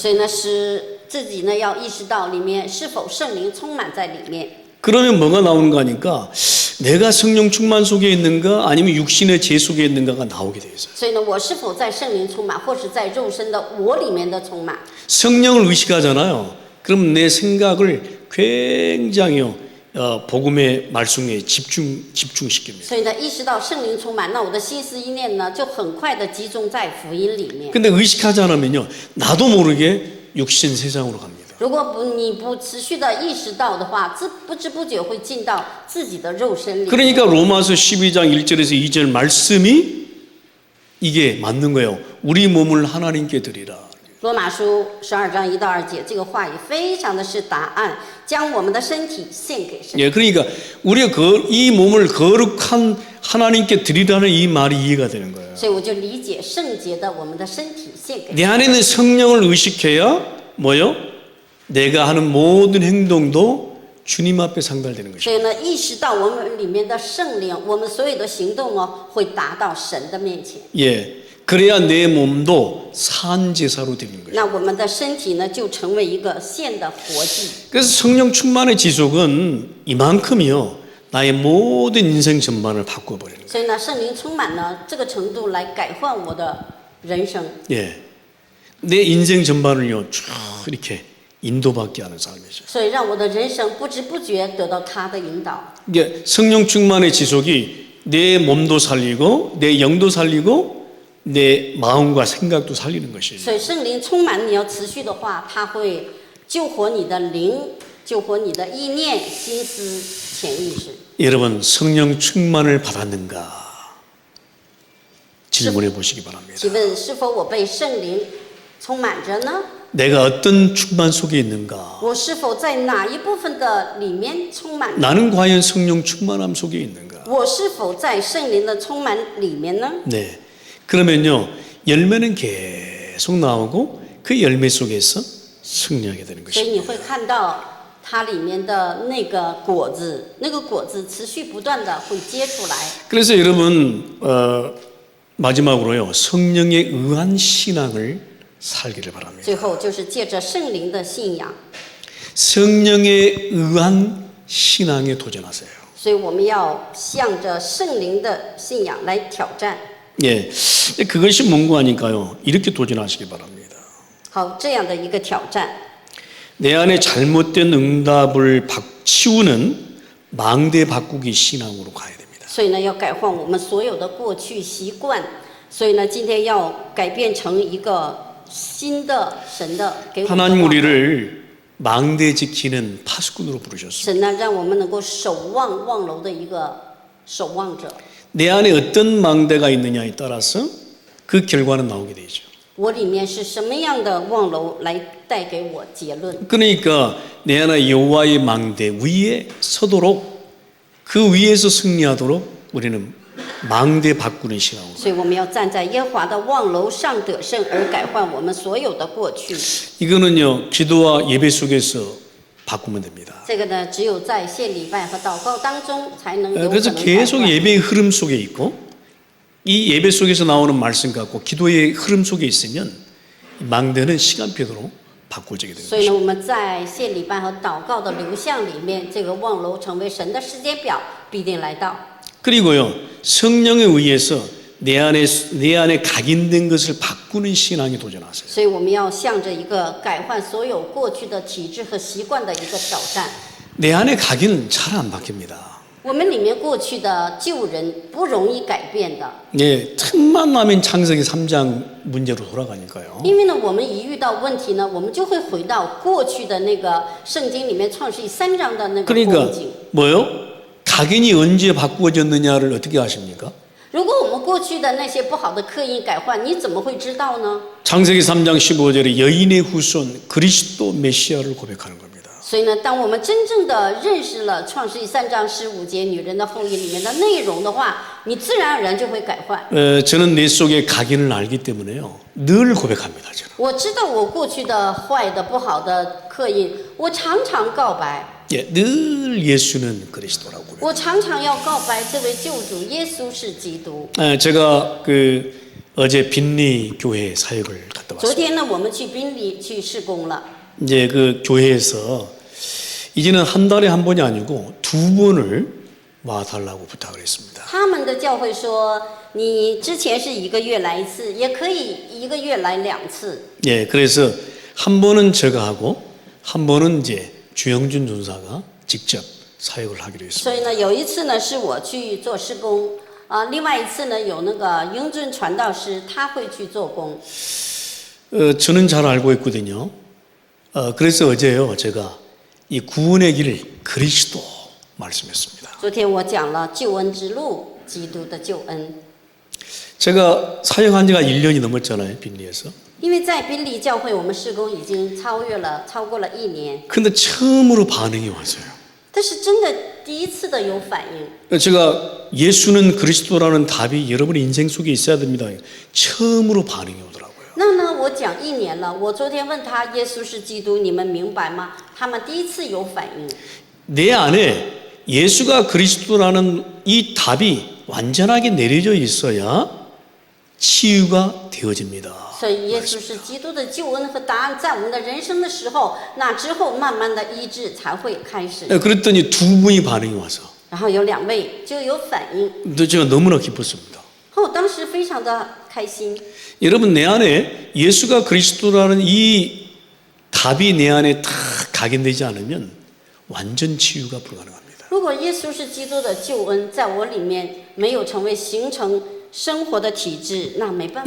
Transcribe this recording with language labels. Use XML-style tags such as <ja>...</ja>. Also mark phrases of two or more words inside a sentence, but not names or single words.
<zh>所以呢使自己呢要意识到里面是否圣灵充满在里面。</zh> <ko>그러면 뭐가 나오는가 하니까 내가 성령 충만 속에 있는가 아니면 육신의 죄 속에 있는가가 나오게 되어 있어요.</ko> <zh>所以呢，我是否在圣灵充满，或是在肉身的我里面的充满？</zh> <ko>성령을 의식하잖아요. 그럼 내 생각을 굉장히 복음의 말씀에 집중시킵니다.</ko> <zh>所以呢，意识到圣灵充满，那我的心思意念呢，就很快的集中在福音里面。</zh> <ko>근데 의식하지 않으면요, 나도 모르게 육신 세상으로 갑니다.</ko> <zh>如果你不持续的意识到的话，不知不觉会进到自己的肉身里。</zh> <ko>그러니까 로마서 12장 1절에서 2절 말씀이 이게 맞는 거예요. 우리 몸을 하나님께 드리라.</ko> <zh>罗马书12章1到2节，这个话语非常的是答案，将我们的身体献给神。</zh> <ko>예, 그러니까 우리가 이 몸을 거룩한 하나님께 드리라는 이 말이 이해가 되는 거예요.</ko> <zh>所以我就理解圣洁的我们的身体献给</zh> <ko>내</ko> <zh>神。</zh> <ko>안에 있는 성령을 의식해야 뭐요? 내가 하는 모든 행동도 주님 앞에 상달되는 것이죠.</ko> <zh>所以呢，意识到我们里面的圣灵，我们所有的行动呢，会达到神的面前。</zh> <ko>예, 그래야 내 몸도 산 제사로 드리는 거죠.</ko> <zh>那我们的身体呢，就成为一个献的活祭。</zh> <ko>그래서 성령 충만의 지속은 이만큼이요. 나의 모든 인생 전반을 바꿔버리는 거예요.</ko> <zh>所以呢，圣灵充满呢，这个程度来改换我的人生。</zh> <ko>예, 내 인생 전반을요 쭉 이렇게 인도받게 하는 삶이죠.</ko> <zh>所以让我的人生不知不觉得到他的引导。</zh> <ko>이게 성령 충만의 지속이 내 몸도 살리고 내 영도 살리고 내 마음과 생각도 살리는 것이에요.</ko> <zh>所以圣灵充满你要持续的话，他会救活你的灵，救活你的意念、心思、潜意识。</zh> <ko>여러분 성령 충만을 받았는가? 질문해 보시기 바랍니다.</ko> <zh>请问是否我被圣灵充满着呢？</zh> <ko>내가 어떤 충만 속에 있는가?</ko> <zh>我是否在哪一部分的里面充满？</zh> <ko>나는 과연 성령 충만함 속에 있는가?</ko> <zh>我是否在圣灵的充满里面呢？</zh> <ko>네. 그러면요 열매는 계속 나오고 그 열매 속에서 승리하게 되는</ko> <zh>所以你</zh> <ko>것입니다.</ko> <zh>会看到它里面的那个果子，那个果子持续不断的会结出来。</zh> <ko>그래서 여러분 마지막으로요 성령에 의한 신앙을 살기를 바랍니다.</ko> <zh>最后就是借着圣灵的信仰，</zh> <ko>성령에 의한 신앙에 도전하세요.</ko> <zh>所以我们要向着圣灵的信仰来挑战。</zh> <ko>예, 그것이 뭔가 하니까요 이렇게 도전하시기 바랍니다.</ko> <zh>好，这样的一个挑战，</zh> <ko>내 안에 잘못된 응답을 치우는 망대 바꾸기 신앙으로 가야 됩니다.</ko> <zh>所以呢要改换我们所有的过去习惯。所以呢，今天要改变成一个新的神的给我们的</zh> <ko>하나님</ko> <zh>望。</zh> <ko>우리를 망대 지키는 파수꾼으로 부르셨습니다.</ko> <zh>神呢，让我们能够守望望楼的一个守望者。</zh> <ko>내 안에 어떤 망대가 있느냐에 따라서 그 결과는 나오게 되죠.</ko> <zh>我里面是什么样的望楼来带给我结论？</zh> <ko>그러니까 내 안에 여호와의 망대 위에 서도록 그 위에서 승리하도록 우리는 망대 바꾸는 신앙으로.</ko> <zh>所以我们要站在耶和华的望楼上得胜，而改换我们所有的过去。</zh> <ko>이거는요 기도와 예배 속에서 바꾸면 됩니다.</ko> <zh>这个呢，只有在献礼拜和祷告当中才能有可</zh> <ko>그래서</ko> <zh>能改</zh> <ko>계속</ko> <zh>换。</zh> <ko>예배의 흐름 속에 있고 이 예배 속에서 나오는 말씀 갖고 기도의 흐름 속에 있으면 망대는 시간표대로 바꿔지게 되는</ko> <zh>所以呢，</zh> <ko>것이죠.</ko> <zh>我们在献礼拜和祷告的流向里面，这个望楼成为神的时间表，必定来到。</zh> <ko>그리고요 성령에 의해서 내 안에 각인된 것을 바꾸는 신앙에 도전하세요.</ko> <zh>所以我们要向着一个改换所有过去的体制和习惯的一个挑战。</zh> <ko>내 안에 각인은 잘 안 바뀝니다.</ko> <zh>我们里面过去的旧人不容易改变的，</zh> <ko>예, 틈만 나면 창세기 3장 문제로 돌아가니까요.</ko> <zh>因为呢，我们一遇到问题呢，我们就会回到过去的那个圣经里面创世记3章的那个</zh> <ko>그러니까</ko> <zh>光景。</zh> <ko>뭐요? 각인이 언제 바꾸어졌느냐를 어떻게 아십니까?</ko> <zh>如果我们过去的那些不好的刻印改换，你怎么会知道呢？</zh> <ko>창세기 3장 15절에 여인의 후손 그리스도 메시아를 고백하는 겁니다.</ko> <zh>所以呢，当我们真正的认识了创世记3章15节女人的后裔里面的内容的话，你自然而然就会改换。</zh> <ko>저는 내 속에 각인을 알기 때문에요. 늘 고백합니다. 저는.</ko> <zh>我知道我过去的坏的不好的刻印，我常常告白。</zh> <ko>예, 늘 예수는 그리스도라고 그래요.</ko> <zh>我常常要告白这位救主耶稣是基督。</zh> <ko>제가 어제 빈리 교회 사역을 갔다</ko> <zh>昨</zh> <ko>왔어요.</ko> <zh>天呢，我们去宾里去施工了。</zh> <ko>이제 그 교회에서 이제는 한 달에 한 번이 아니고 2번을 와달라고 부탁을 했습니다.</ko> <zh>他们的教会说，你之前是1个月来一次，也可以1个月来2次。</zh> <ko>예, 그래서 한 번은 제가 하고 한 번은 이제 주영준 전사가 직접 사역을 하기로</ko> <zh>所</zh> <ko>했습니다.</ko> <zh>以呢，有一次呢是我去做施工，另外一次呢有那个英俊传道师他会去做工。</zh> <ko>저는 잘 알고 있거든요. 그래서 어제요 제가 이 구원의 길 그리스도 말씀했습니다.</ko> <zh>昨天我讲了救恩之路，基督的救恩。</zh> <ko>제가 사역한 지가 1년이 넘었잖아요, 빈리에서.</ko> <zh>因为在宾利教会，我们施工已经超过了1年，</zh> <ko>근데 처음으로 반응이 왔어요.</ko> <zh>但是真的第一次的有反应。</zh> <ko>제가 예수는 그리스도라는 답이 여러분의 인생 속에 있어야 됩니다. 처음으로 반응이 오더라고요.</ko> <zh>那呢，我讲1年了，我昨天问他耶稣是基督，你们明白吗？他们第一次有反应。</zh> <ko>내 안에 예수가 그리스도라는 이 답이 완전하게 내려져 있어야 치유가 되어집니다.</ko> <zh>所以耶稣是基督的救恩和答案在我们的人生的时候，那之后慢慢的医治才会开始。</zh> <ko>그랬더니 2분이 반응이 와서</ko> <zh>然后有2位就有反应，</zh> <ko>제가 너무나 기뻤습니다.</ko> <zh>我当时非常的开心。</zh> <ko>여러분 내 안에 예수가 그리스도라는 이 답이 내 안에 다 각인되지 않으면 완전 치유가 불가능합니다.</ko> <zh>如果耶稣是基督的救恩在我里面没有成为形成生活的体制，那没办法。</zh>